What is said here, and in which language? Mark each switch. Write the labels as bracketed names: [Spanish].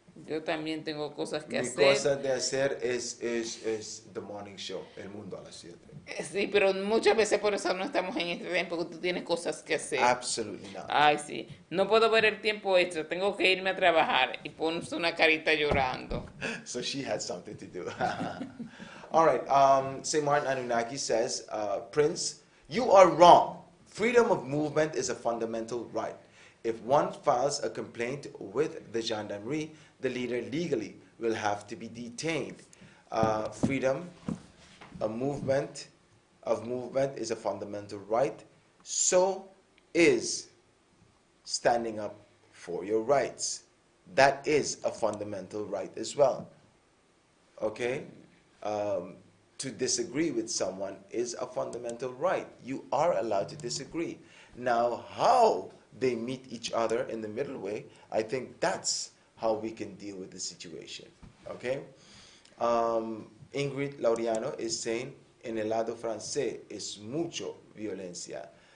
[Spanish] Yo también tengo cosas que Mi hacer. cosa de hacer es The Morning Show, El Mundo a las 7. Sí, pero muchas veces por eso no estamos en este tiempo, porque tú tienes cosas que hacer. [English] Absolutely not. [Spanish] Ay, sí, no puedo ver el tiempo extra, tengo que irme a trabajar y pones una carita llorando. [English] So she had something to do. All right. St. Martin Anunnaki says, Prince, you are wrong. Freedom of movement is a fundamental right. If one files a complaint with the gendarmerie, the leader legally will have to be detained. Freedom of movement is a fundamental right. So is standing up for your rights. That is a fundamental right as well. Okay? To disagree with someone is a fundamental right. You are allowed to disagree. Now, how they meet each other in the middle way, I think that's how we can deal with the situation. Okay? [Spanish] Ingrid Laureano [English] is saying, [Spanish] en el lado francés es mucho violencia.